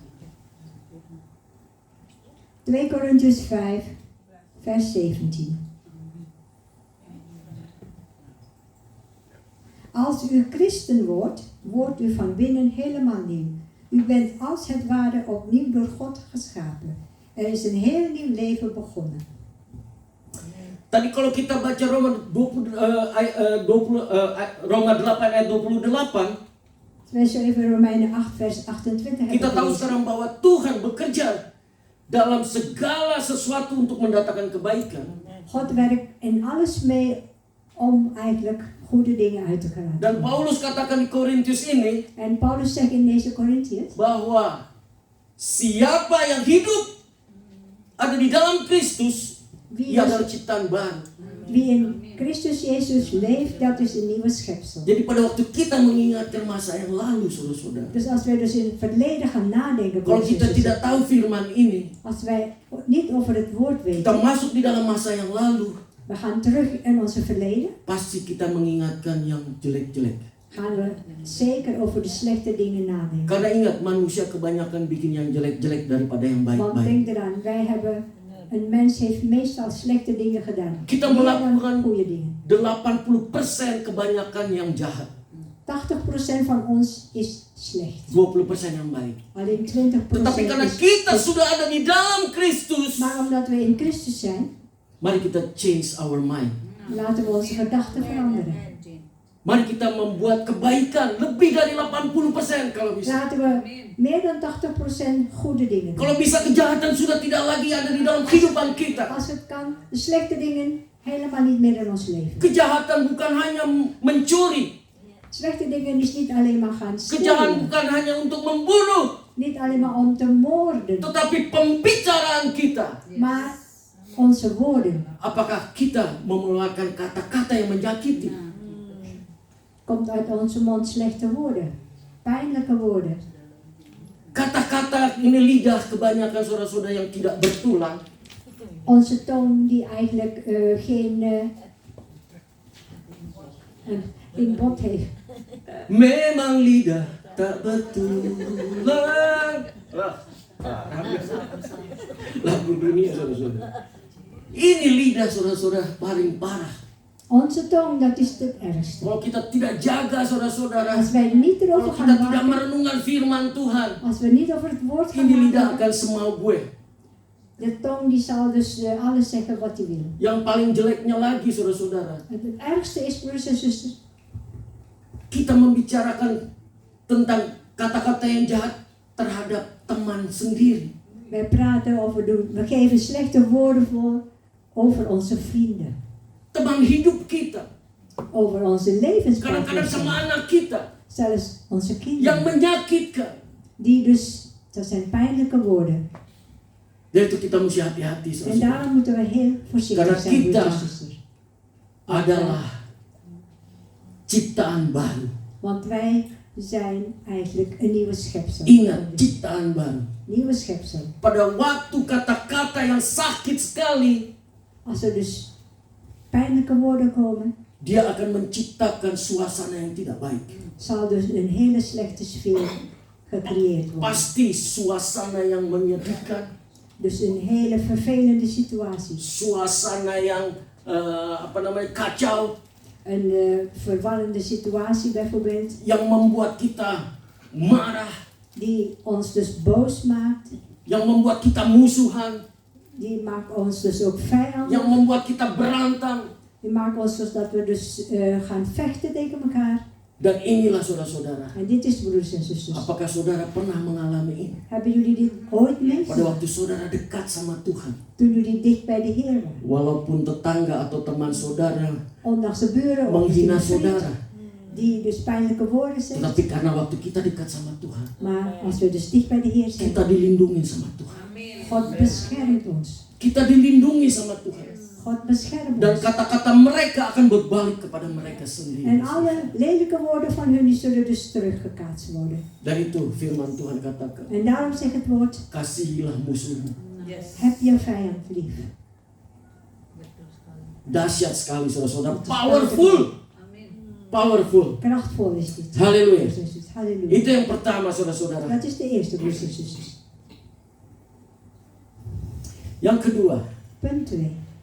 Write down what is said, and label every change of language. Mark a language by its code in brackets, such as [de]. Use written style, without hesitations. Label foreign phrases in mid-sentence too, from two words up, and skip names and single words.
[nl] Korintiërs 5, vers 17. Als u christen wordt, wordt u van binnen helemaal nieuw. U bent als het ware opnieuw door God geschapen. Er is een heel nieuw leven begonnen. [id] Tadi kalau kita baca Roma 8 ayat 28, [nl] Wij zo even Romeinen 8 vers 28 [id] kita [nl] hebben [id] tahu [nl] gelezen. [id] sekarang bahwa Tuhan bekerja dalam segala sesuatu untuk mendatangkan kebaikan. [nl] God werkt in alles mee om eigenlijk goede dingen uit te laten [id] Dan [nl] komen. [id] Paulus katakan di Korintus ini [nl] En Paulus zegt in deze Korintiërs, [id] bahwa siapa yang hidup ada di dalam Kristus, [nl] wie, [id] ia adalah ciptaan baru. [nl] wie in Christus Jezus leeft, dat is een nieuwe schepsel. [id] Jadi pada waktu kita mengingatkan masa yang lalu, saudara-saudara, [nl] Dus als wij dus in het verleden gaan nadenken, [id] kalau [nl] broers en [id] kita [nl] zussen, [id] tidak tahu firman ini, [nl] als wij niet over het woord [id] kita [nl] weten, [id] masuk di dalam masa yang lalu, [nl] we gaan terug in onze verleden, [id] pasti kita mengingatkan yang jelek-jelek. [nl] gaan we zeker over de slechte dingen nadenken. [id] Karena ingat, manusia kebanyakan bikin yang jelek-jelek daripada yang [nl] Want [id] baik-baik. [nl] denk eraan, wij hebben, een mens heeft meestal slechte dingen gedaan. [id] Kita [nl] Meer [id] melakukan [nl] dan goede dingen. [id] 80% kebanyakan yang jahat, [nl] 80% van ons is slecht. [id] 20% yang baik. [nl] Alleen 20% [id] Tetapi karena [nl] is [id] kita [nl] goed. [id] sudah ada di dalam Kristus, [nl] Maar omdat we in Christus zijn, [id] mari kita [en] change our mind. [nl] laten we onze gedachten veranderen. [id] Mari kita membuat kebaikan lebih dari 80% kalau bisa. [nl] Laten we meer dan 80% goede dingen doen. [id] Kalau bisa kejahatan sudah tidak lagi ada di dalam kehidupan kita. [nl] Als het kan, de slechte dingen helemaal niet meer in ons leven. [id] Kejahatan bukan hanya mencuri. [nl] Slechte dingen is niet alleen maar gaan [id] Kejahatan [nl] stelen. [id] bukan hanya untuk membunuh. [nl] Niet alleen maar om te moorden. [id] Tetapi pembicaraan kita. [nl] Maar onze woorden. [id] Apakah kita mengeluarkan kata-kata yang menyakiti? [nl] Komt uit onze mond slechte woorden. Pijnlijke woorden. [id] Kata-kata ini lidah kebanyakan saudara-saudara yang tidak bertulang. Onze tong die eigenlijk geen bot heeft. Memang lidah tak bertulang. Lagu dunia saudara-saudara. Ini lidah saudara-saudara paling parah. [nl] Onze tong, dat is het ergste. [id] Kalau kita tidak jaga saudara-saudara, [nl] Als wij niet [id] kalau [nl] erover [id] kita [nl] gaan [id] tidak [nl] waken, [id] merenungkan firman Tuhan, [nl] als we niet over het woord gaan [id] ini lidah [nl] waken, [id] akan semau gue. [nl] de tong die zal dus alles zeggen wat hij wil. [id] Yang paling jeleknya lagi saudara-saudara, [nl] Het ergste is, broers en zusters, [id] kita membicarakan tentang kata-kata yang jahat terhadap teman sendiri. [nl] wij praten over, we geven slechte woorden voor over onze vrienden, [id] Teman hidup kita, [nl] over onze [id] kadang-kadang sama [nl] levenspartners, [id] anak kita, [nl] zelfs onze [id] yang [nl] kinderen, [id] menyakitkan. [nl] die dus, dat zijn pijnlijke woorden. [id] Dan itu kita mesti hati-hati [nl] En [id] saudara. [nl] daarom moeten we heel voorzichtig [id] Karena [nl] zijn, [id] kita [nl] broers en zusters. [id] Adalah ciptaan baru. [nl] Want wij zijn eigenlijk een nieuwe schepsel. [id] Ingat, ciptaan baru. [nl] Nieuwe schepsel. [id] Pada waktu kata-kata yang sakit sekali, [nl] Als er dus pijnlijke woorden komen, [id] dia akan menciptakan suasana yang tidak baik. [nl] zal dus een hele slechte sfeer gecreëerd worden. [id] Pasti suasana yang menyedihkan, [nl] Dus een hele vervelende situatie. [id] suasana yang kacau, [nl] Een verwarrende situatie bijvoorbeeld, [id] yang membuat kita marah, [nl] die ons dus boos maakt. [id] yang membuat kita musuhan, [nl] Die maakt ons dus ook vijand. [id] yang membuat kita berantem. [nl] Die maakt ons dus dat we dus gaan vechten tegen elkaar. [id] Dan inilah saudara-saudara. [nl] En dit is, broers en zusters. [id] Apakah saudara pernah mengalami ini? [nl] Hebben jullie dit ooit [id] Pada [nl] meegemaakt? [id] waktu saudara dekat sama Tuhan. [nl] Toen jullie dicht bij de Heer waren. [id] Walaupun tetangga atau teman saudara [nl] Ondanks de buren of [id] menghina [nl] de vriend, [id] saudara. [nl] die dus pijnlijke woorden zeggen. [id] Tetapi karena waktu kita dekat sama Tuhan, [nl] Maar als we dus dicht bij de Heer zijn, [id] kita dilindungi sama Tuhan. [nl] God beschermt ons. [id] Kita dilindungi sama Tuhan. [nl] God beschermt [id] Dan [nl] ons. [id] kata-kata mereka akan berbalik kepada mereka sendiri. [nl] En alle lelijke woorden van hun die zullen dus teruggekaatst worden. [id] Dan itu firman Tuhan katakan, [nl] En daarom zegt het woord, [id] kasihilah musuhmu. [nl] heb je vijand lief. [id] Dahsyat sekali saudara-saudara. [en] Powerful. Powerful. [nl] Krachtvol is dit. [id] Halleluja. [nl] Halleluja. [id] Itu yang pertama saudara-saudara. [nl] Dat is de eerste, broers en zusters. [id] Yang kedua, [nl] Punt 2.